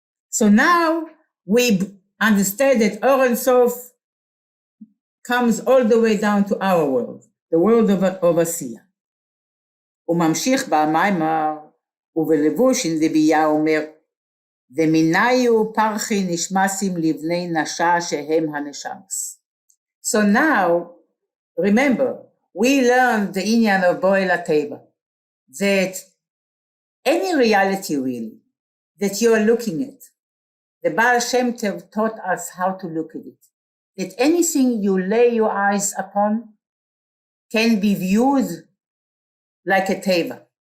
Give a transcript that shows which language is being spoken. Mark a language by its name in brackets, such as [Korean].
[English] So now we understand that Or Ein Sof comes all the way down to our world, the world of Asiya. [Hebrew] וממשיך במיימר, ובלבוש דבייה אומר, ומיניו פרחי נשמסים לבני נשה שהם הנשמס. [English] So now, remember, we learned the inyan of Boel HaTeva, that any reality really that you are looking at, the Baal Shem Tov taught us how to look at it. That anything you lay your eyes upon can be viewed like a teva.